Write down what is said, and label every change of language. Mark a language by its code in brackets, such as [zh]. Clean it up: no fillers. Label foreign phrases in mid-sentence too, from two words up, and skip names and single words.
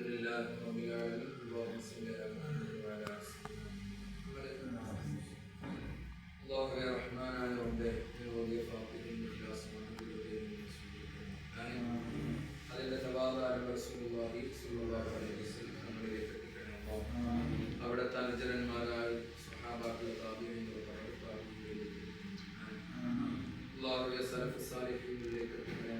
[ar] لله رب العالمين اللهم صل على محمد وعلى آل سيدنا محمد. الله يا رحمن يا رب يا فاطر الإخلاص [ml] അതിൻ്റെ തവാദായ [ar] رسول الله صلى الله عليه وسلم [ml] നമ്മളിലേക്ക് എത്തിക്കണം. അവിടുത്തെ അനുചരന്മാരായ സ്വഹാബാക്കളെ അല്ലാഹുവിന്റെ സലഫ് സാലിഹീങ്ങളിലേക്ക് എത്തിക്കണം.